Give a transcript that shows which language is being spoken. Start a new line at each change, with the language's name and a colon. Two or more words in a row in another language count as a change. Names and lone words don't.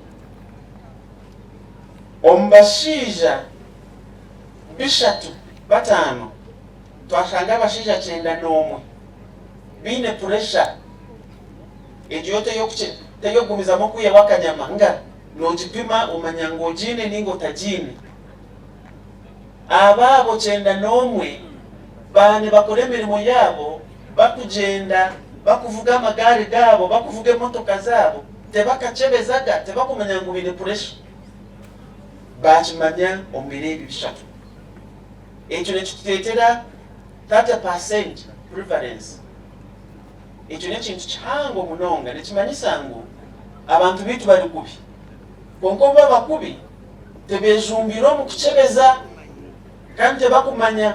Nyankole: Ombashiija 305 twashanga abashiija 91 bine pressure. Ekyo teyogumiza mukuya wakanyama nga nogipima omanya ng'ogine ninga otagine. Ababo 91 bane bakole emirimu yabo bakugenda bakuvuga amagari gabo bakuvuga emotoka zabo tebakachebezaga tebakumanya ngu bine pressure bakimanya omubiri ebi bishatu. Ekyo nekituteetera 30% prevalence. Ekyo nekintu kihango munonga nekimanyisa ngu abantu bitu bali kubi konka oba bakubi tebejumbira omu kuchebeza kandi tebakumanya.